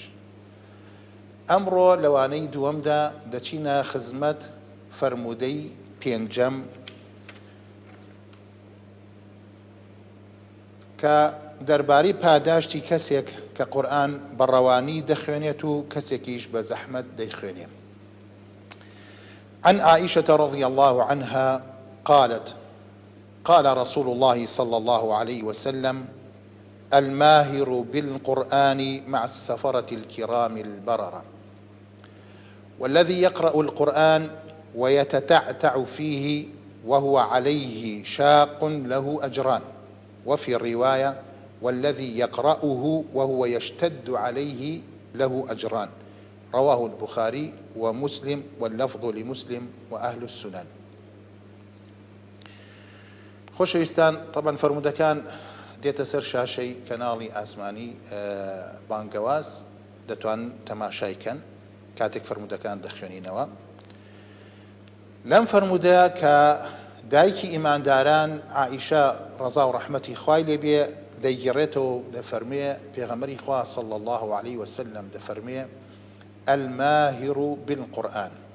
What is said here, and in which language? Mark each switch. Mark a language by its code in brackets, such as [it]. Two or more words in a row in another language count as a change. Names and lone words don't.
[ckb] ئەمڕۆ لەوانەی دووەمدا دەچینە خزمەت فەرمودەی پێنجەم کە دەربارەی پاداشتی کەسێک کە قورئان بەڕەوانی دەخوێنێت و کەسێکیش بە زەحمەت دەیخوێنێت. [ar] عن عائشة رضي الله عنها قالت: قال رسول الله صلى الله عليه وسلم: الماهر بالقرآن مع السفرة الكرام البررة، والذي يقرأ القرآن ويتتعتع فيه وهو عليه شاق له أجران، وفي الرواية: والذي يقرأه وهو يشتد عليه له أجران. رواه البخاري ومسلم، واللفظ لمسلم وأهل السنن. [ckb] خۆشەویستان، طبعا فەرمودەکان دێتە سەر شاشەی کەناڵی ئاسمانی بانگەواز، دەتوان تەماشایکەن کاتێک فەرمودەکان دەخوێنینەوە. لەم فەرمودە کە دایکی ئیمانداران عائیشە ڕەزا و ڕەحمەتی خوای لێبێ دەیگەڕێتەوە، دەفەرمێ پێغەمبەری خوا [ar] صلی الله عليه وسلم [ckb] دەفەرمێ: [ar] الماهر بالقرآن.